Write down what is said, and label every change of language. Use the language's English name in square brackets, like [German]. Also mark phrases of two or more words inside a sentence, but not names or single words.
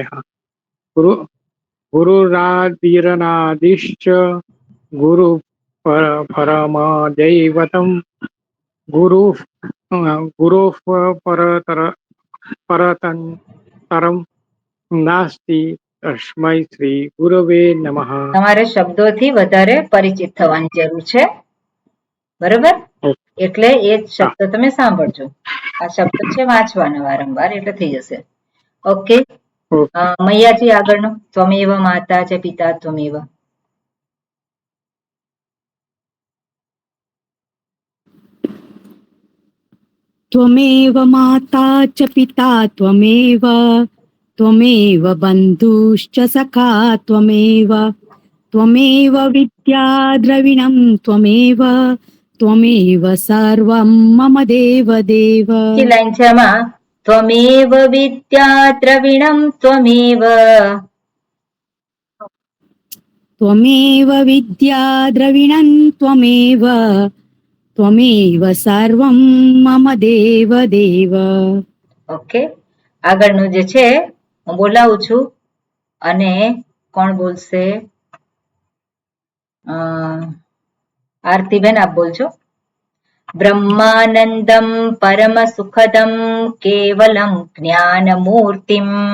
[Sanskrit] હા, ગુરુરાદિરાનાદિશ્ચ ગુરુ પરમ દૈવતમ ગુરુ પરતરમ નાસ્તિ તસ્મૈ શ્રી ગુરવે નમઃ. [Gujarati] તમારે શબ્દોથી વધારે પરિચિત થવાની જરૂર છે, બરોબર? એટલે એ શબ્દ તમે સાંભળજો. આ શબ્દ છે વાંચવાના વારંવાર, એટલે થઈ જશે. ઓકે, મૈયાજી આગળનો. [Sanskrit] ત્વમેવ માતા ચ પિતા ત્વમેવ. त्वमेव माता च पिता त्वमेव त्वमेव बन्धुश्च सखा त्वमेव त्वमेव विद्या द्रविणं त्वमेव त्वमेव सर्वं मम देव देव. [Gujarati] लाइन છે આમાં. [Sanskrit] त्वमेव विद्या द्रविणं त्वमेव. त्वमेव विद्या द्रविणं त्वमेव त्वमेव सर्वं मम देव देव. [Gujarati] ઓકે, આગળનું જે છે હું બોલાવું છું અને કોણ બોલશે? આરતીબેન આપ બોલજો. [Sanskrit] બ્રહ્માનંદમ પરમ સુખદમ કેવલમ જ્ઞાનમૂર્તિમ.